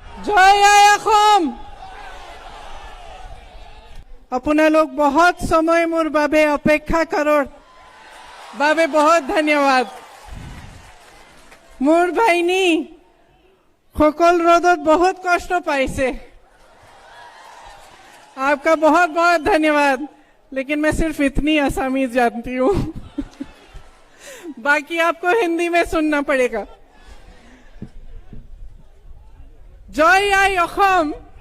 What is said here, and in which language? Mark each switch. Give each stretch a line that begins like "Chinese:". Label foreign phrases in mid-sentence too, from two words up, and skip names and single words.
Assamese: জয় আই অসম। আপোনালোক বহুত সময় মোৰ বাবে অপেক্ষা কৰাৰ বাবে বহুত ধন্যবাদ। মোৰ ভাইনী সকল ৰ'দত बहुत কষ্ট পাইছে।
Hindi: आपका बहुत बहुत धन्यवाद। लेकिन मैं सिर्फ इतनी असमीज जानती हूँ बाकी आपको हिंदी में सुनना पड़ेगा।
Assamese: জয় আই অসম।